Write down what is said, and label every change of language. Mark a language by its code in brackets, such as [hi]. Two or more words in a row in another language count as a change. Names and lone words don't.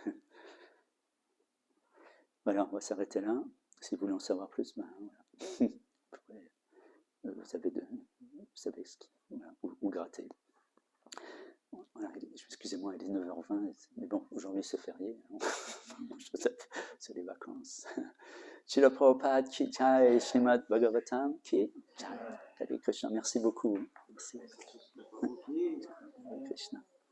[fr] Voilà, on va s'arrêter là. Si vous voulez en savoir plus, ben voilà. Vous savez ce qui, voilà, où gratter. Voilà, excusez-moi, il est 9h20, mais bon, aujourd'hui c'est férié, c'est les vacances. [hi] श्रील प्रभुपाद की जय, श्रीमद् भागवतम् की जय. [sa] हरे कृष्ण, [fr] merci beaucoup. Merci. Krishna.